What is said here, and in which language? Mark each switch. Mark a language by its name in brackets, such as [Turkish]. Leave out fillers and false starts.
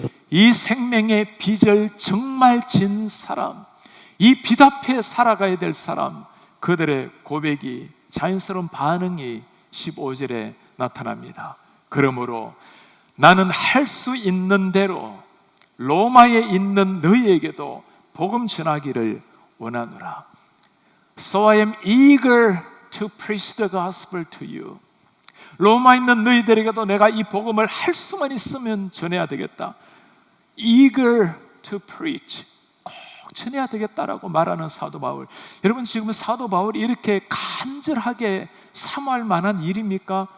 [Korean] 이 생명의 빚을 정말 진 사람, 이 빚 앞에 살아가야 될 사람, 그들의 고백이, 자연스러운 반응이 15절에 나타납니다. 그러므로 나는 할 수 있는 대로 로마에 있는 너희에게도 복음 전하기를 원하노라. [English] So I am eager to preach the gospel to you. [Korean] 로마에 있는 너희들에게도 내가 이 복음을 할 수만 있으면 전해야 되겠다. [English] Eager to preach. [Korean] 꼭 전해야 되겠다라고 말하는 사도 바울. 여러분, 지금 사도 바울이 이렇게 간절하게 사모할 만한 일입니까?